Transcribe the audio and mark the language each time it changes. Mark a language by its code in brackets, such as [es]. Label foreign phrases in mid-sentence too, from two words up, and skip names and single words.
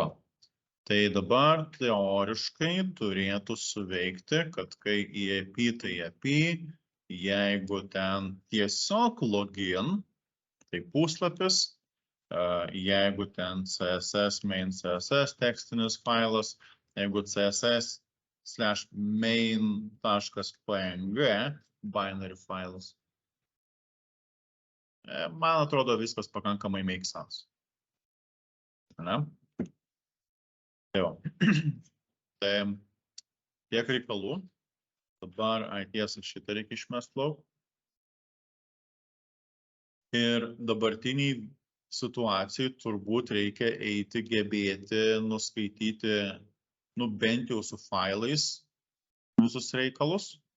[lt] Tai dabar teoriškai turėtų suveikti, kad kai EAP tai EAP, jeigu ten tiesiog login, tai puslapis, jeigu ten CSS, main CSS tekstinis failas, jeigu CSS/main.png binary failas. Man atrodo, viskas pakankamai [en] make sense. [lt] Ne? Tai tiek reikalų. Dabar tiesą šitą reikia išmest lauk. Ir dabartiniai situacijai turbūt reikia eiti, gebėti, nuskaityti, nu bent jau su failais visus reikalus.